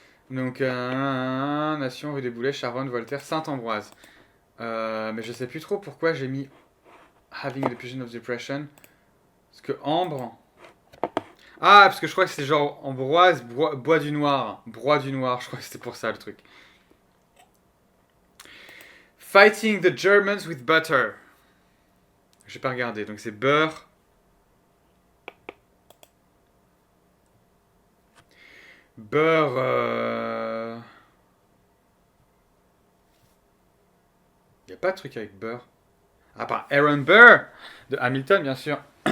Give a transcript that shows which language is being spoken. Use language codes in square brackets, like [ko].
[fr] Donc, Nation, rue des Boulets, Charonne, Voltaire, Saint-Ambroise. Mais je sais plus trop pourquoi j'ai mis [en] having a episode of depression. [fr] Parce que Ambre. Ah, parce que je crois que c'est genre Ambroise, bois du noir. Broie du noir, je crois que c'était pour ça le truc. [en] Fighting the Germans with butter. [fr] J'ai pas regardé, donc c'est beurre. Beurre. Y a pas de truc avec beurre. À part Aaron Burr de Hamilton, bien sûr.